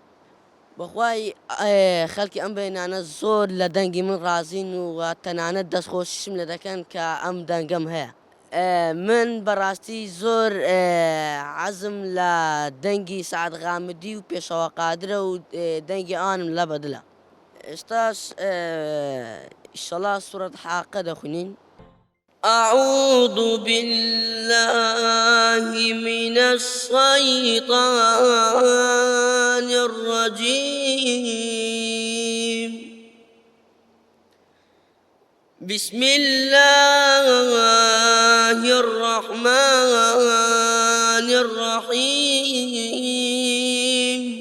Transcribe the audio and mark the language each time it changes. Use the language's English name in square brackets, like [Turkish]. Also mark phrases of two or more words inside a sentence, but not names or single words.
[Central Kurdish] بەخوای خەڵکی ئەم بەنێنانە زۆر لە دەنگی من ڕازین و تەنانەت دەستخۆشیشم لە دەکەن کە ئەم دەنگەم هەیە. من بەڕاستی زۆر عەزم لە دەنگی سەعەد غامدی و پێشەوە قادرە و دەنگی ئەوانم لە بەدڵە. ئێستاش ئینشەڵا سوورەت حاقە دەخوێنین. [Arabic] أعوذ بالله من الشيطان الرجيم. بسم الله الرحمن الرحيم.